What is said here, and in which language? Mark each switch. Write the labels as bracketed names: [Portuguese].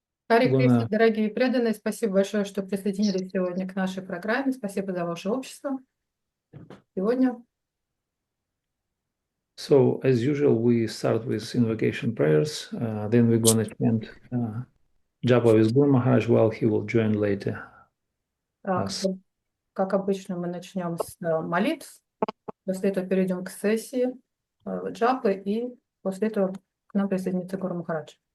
[Russian] Харе Кришна, дорогие преданные, спасибо большое, что присоединились сегодня к нашей программе. Спасибо за ваше общество. Сегодня. [English] So, as usual, we start with invocation prayers. Then we're going to chant Japa with Guru Maharaj while he will join later. [Russian] Как обычно, мы начнем с молитв. После этого перейдем к сессии джапы, и после этого к нам присоединится Гуру Махарадж.